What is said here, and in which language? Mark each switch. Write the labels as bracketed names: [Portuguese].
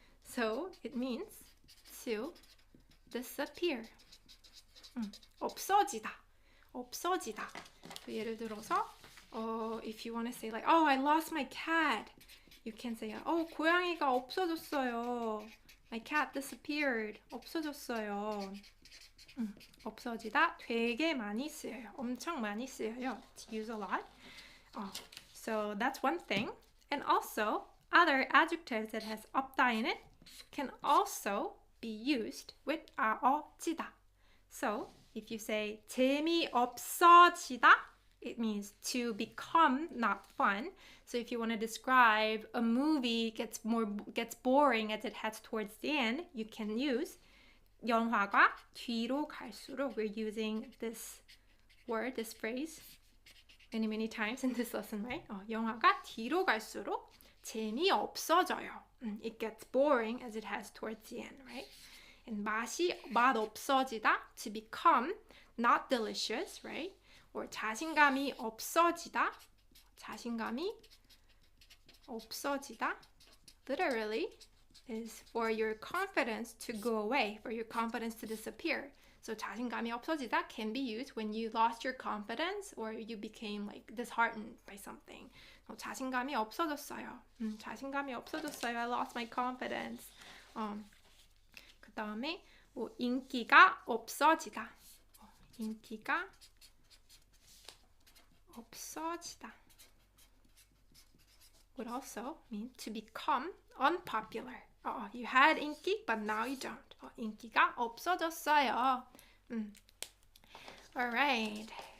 [English] So it means to disappear. [Korean] 없어지다. 없어지다. [English] So [Korean] 예를 들어서 [English] if you want to say like, oh, I lost my cat. You can say, [Korean] 고양이가 없어졌어요. [English] My cat disappeared. [Korean] 없어졌어요. 없어지다 되게 많이 쓰여요. 엄청 많이 쓰여요. [English] It's used a lot. So that's one thing. And also, other adjectives that has 없다 in it can also be used with 아어지다. So if you say 재미없어지다, it means to become not fun. So if you want to describe a movie gets boring as it heads towards the end, you can use [Korean] 영화가 뒤로 갈수록. [English] We're using this word, this phrase many times in this lesson, right? [Korean] 영화가 뒤로 갈수록 재미없어져요. [English] It gets boring as it heads towards the end, right? And 맛없어지다, to become not delicious, right? Or [Korean] 자신감이 없어지다, [English] literally is for your confidence to go away, for your confidence to disappear. So [Korean] 자신감이 없어지다 [English] can be used when you lost your confidence or you became like disheartened by something. [Korean] 자신감이 없어졌어요. 자신감이 없어졌어요. [English] I lost my confidence. [Korean] 그 다음에 인기가 없어지다. 인기가 없어지다 [English] would also mean to become unpopular. You had 인기, but now you don't. [Korean] 인기가 없어졌어요. [English] All right.